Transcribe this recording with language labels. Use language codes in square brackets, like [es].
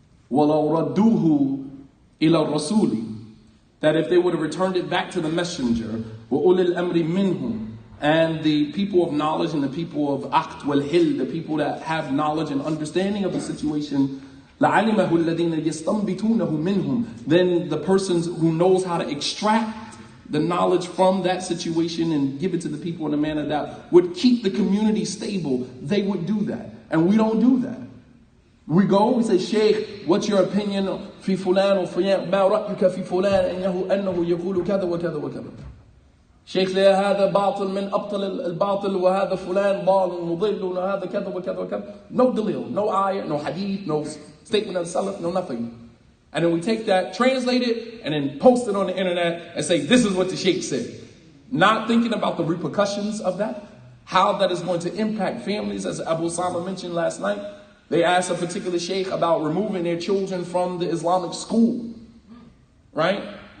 [ar] وَلَوْ رَدُّوهُ إِلَى الرَّسُولِ, [en] that if they would have returned it back to the messenger, [ar] وَأُولِي الْأَمْرِ مِنْهُمْ, [en] and the people of knowledge and the people of aqt wal hil, the people that have knowledge and understanding of the situation, [ar] لَعَلِمَهُ الَّذِينَ يَسْتَنْبِتُونَهُ مِنْهُمْ, [en] then the persons who knows how to extract the knowledge from that situation and give it to the people in a manner that would keep the community stable, they would do that. And we don't do that. We go, we say, Sheikh, what's your opinion [ar] في فلان وفلان, ما رأيك في فلان أنه يقول كذا وكذا وكذا. شيخ هذا باطل من أبطل الباطل وهذا فلان ضال مضل وهذا كذا وكذا وكذا. [en] No dalil, no ayah, no hadith, no statement of salaf, no nothing. And then we take that, translate it, and then post it on the internet and say, this is what the sheikh said. Not thinking about the repercussions of that, how that is going to impact families. As Abu Sama mentioned last night, they asked a particular sheikh about removing their children from the Islamic school, right?